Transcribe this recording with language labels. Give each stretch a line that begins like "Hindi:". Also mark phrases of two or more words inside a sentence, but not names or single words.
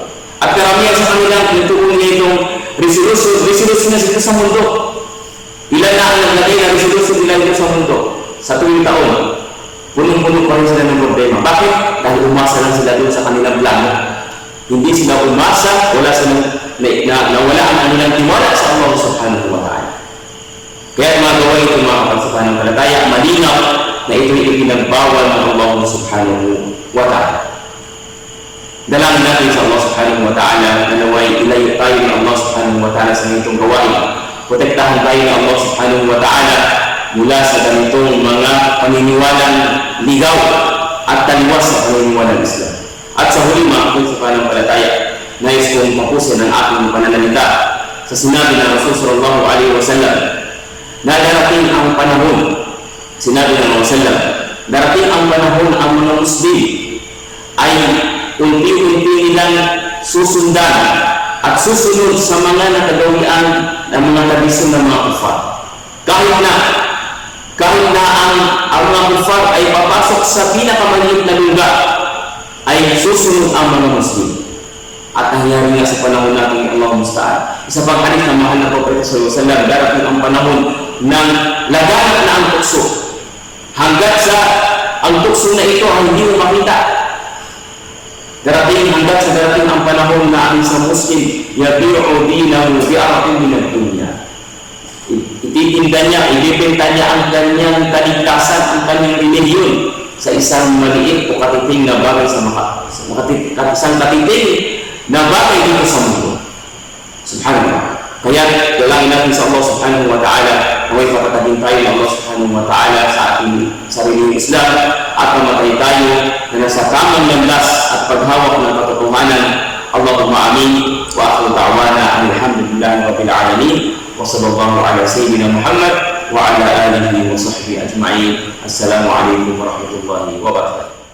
Filipino: At karamihan sa kanilang pinituon niya itong resolution na sila sa mundo. Ilan na ang naglagay na resolution nila ito sa mundo sa tuwing taon. Punong-puno pa rin sila ng problema. Bakit? Dahil umasa lang sila doon sa kanilang plano. Hindi sila umasa, wala silang nawala ang kanilang tiwala sa
Arabic: الله سبحانه وتعالى.
Filipino: Kaya magawa ito mga pananampalataya, malinaw na ito'y ipinagbawal ng
Arabic: الله سبحانه وتعالى.
Filipino: Dalangin natin sa
Arabic: الله سبحانه وتعالى
Filipino: na naway ilayo tayo ng
Arabic: الله سبحانه وتعالى
Filipino: sa itong gawain. Protektahan tayo ng
Arabic: الله سبحانه وتعالى
Filipino: mula sa ganitong mga paniniwalang ligaw at taliwas sa paniniwalang Islam. At sa huli mga kapatid sa pananampalataya, nais kong tapusin ang aking pananalita sa sinabi ng Rasul
Arabic: صلى الله عليه وسلم
Filipino: na darating ang panahon, sinabi ng Rasul, darating ang panahon ang mga Muslim ay unti-unti nilang susundan at susunod sa mga nakagawian ng mga tradisyon ng mga kufar. Kahit na ang mga kufar ay papasok sa pinakamaliit na lugar, ay susunod ang mga Muslim. At nangyari nga sa panahon natin
Arabic: الله المستعان.
Filipino: Isa pang hadith na mahal na Prophet
Arabic: صلى الله عليه وسلم,
Filipino: darating ang panahon ng laganap na ang tukso. Hanggat sa ang tukso na ito ang hindi mo makita. Darating ang panahon na ang isang Muslim
Arabic: يبيع دينه بعرض من الدنيا.
Filipino: Ititinda niya, ibibenta niya ang kanyang kaligtasan, ang kanyang relihiyon sa isang maliit o katiting na bagay isang katiting na bagay dito sa mundo. Subhanallah. Kaya dalangin natin sa
Arabic: الله سبحانه وتعالى
Filipino: na may patatagin tayo ng
Arabic: الله سبحانه وتعالى
Filipino: sa ating sariling Islam at mamatay tayo na nasa tamang landas at paghawak ng katotohanan.
Arabic: اللهم آمين وآخر دعوانا الحمد لله رب العالمين وصلى الله على سيدنا محمد وعلى آله وصحبه أجمعين. السلام عليكم ورحمة الله وبركاته.